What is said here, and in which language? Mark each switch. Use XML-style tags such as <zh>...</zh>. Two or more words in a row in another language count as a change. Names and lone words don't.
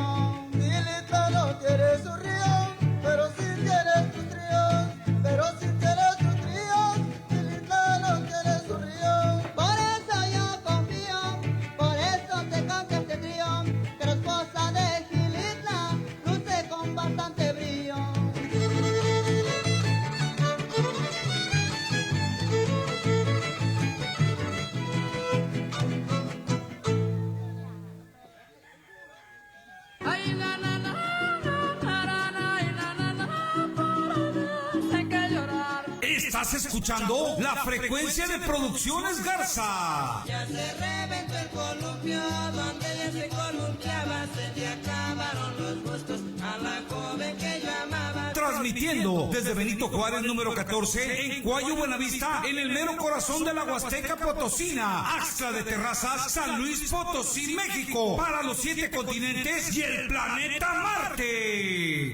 <es>Gilitla no tiene su río, pero sí tiene sus tríos, pero sí tiene sus tríos. Gilitla no tiene su río. Por eso yo confío, por eso te cambia este trío, que la esposa de Gilitla luce con bastante brillo. Ay, na, na, na, na, na, na, ay, na, na, na, hay que llorar. Estás escuchando la frecuencia de Producciones Garza. Ya se reventó el columpio, donde ella se columpiaba, se le acabaron los gustos a la joven que yo amaba. Tras transmitiendo desde Benito Juárez número 14 en Cuayo, Buenavista, en el mero corazón de la Huasteca Potosina, Axtla de Terrazas, San Luis Potosí, México, para los 7 continentes y el planeta Marte.</es>